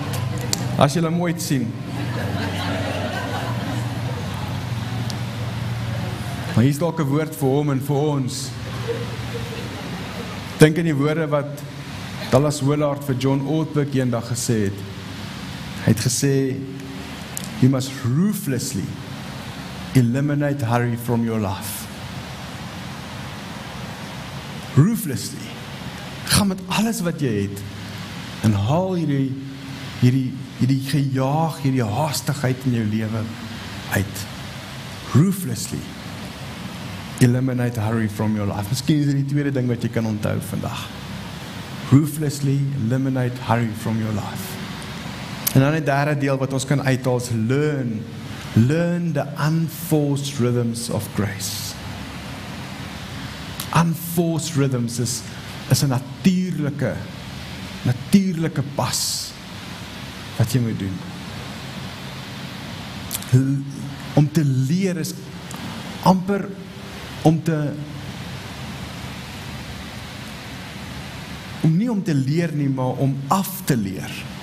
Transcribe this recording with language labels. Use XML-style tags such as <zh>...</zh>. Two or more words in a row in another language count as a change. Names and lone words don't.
<af>As jy hom ooit sien. Maar hier is dalk 'n woord vir hom en vir ons. Dink aan die woorde wat Dallas Willard vir John Ortberg eendag gesê het. Hy het gesê,</af> <en>you must ruthlessly eliminate hurry from your life. Ruthlessly.</en> <af>Gaan met alles wat jy het en haal hierdie gejaag, hierdie haastigheid in jou lewe uit.</af> <en>Ruthlessly eliminate hurry from your life.</en> <af>Miskien is dit die tweede ding wat jy kan onthou vandag.</af> <en>Ruthlessly eliminate hurry from your life.</en> <af>En dan die derde deel wat ons kan uithaal is</af> <en>learn the unforced rhythms of grace. Unforced rhythms</en> <af>is 'n natuurlike pas wat jy moet doen. Om te leer is amper om nie om te leer nie, maar om af te leer.</af>